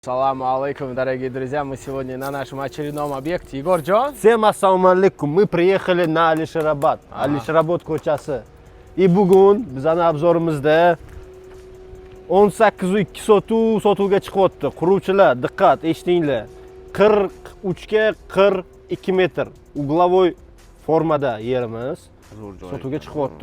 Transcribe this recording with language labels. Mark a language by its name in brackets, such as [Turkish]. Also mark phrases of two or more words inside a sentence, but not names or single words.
[Russian] Саламу алейкум, дорогие друзья! Мы сегодня на нашем очередном объекте. Егорjon. Всем ассаламу алейкум. Мы приехали на Alisherobod. Alisherobod ko'chasi. [Uzbek] И bugun bizning obzorimizda 18.2 sotuvga chiqyapti. Quruvchilar, diqqat, eshitinglar. 43 ga 42 metr uglovoy formada yerimiz sotuvga chiqyapti.